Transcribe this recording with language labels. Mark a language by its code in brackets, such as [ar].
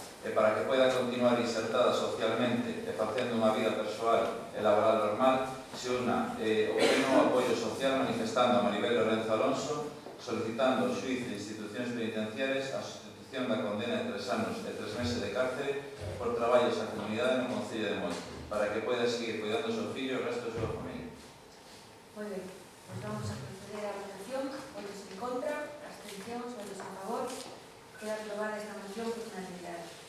[gl] e para que poida continuar insertada socialmente e facendo unha vida persoal e laboral normal, se una o pleno apoio social manifestando a Maribel Lorenzo Alonso, solicitando ao xuiz de institucións penitenciarias a sustitución da condena de 3 anos e 3 meses de cárcere por traballos á comunidade no Concello de Moi, para que poida seguir cuidando o seu fillo e o resto da súa familia. [es] Muy bien, pues vamos a proceder a la votación. [gl] Votos en contra, abstencións, votos a favor. [es] Queda aprobada esta moción por unanimidad.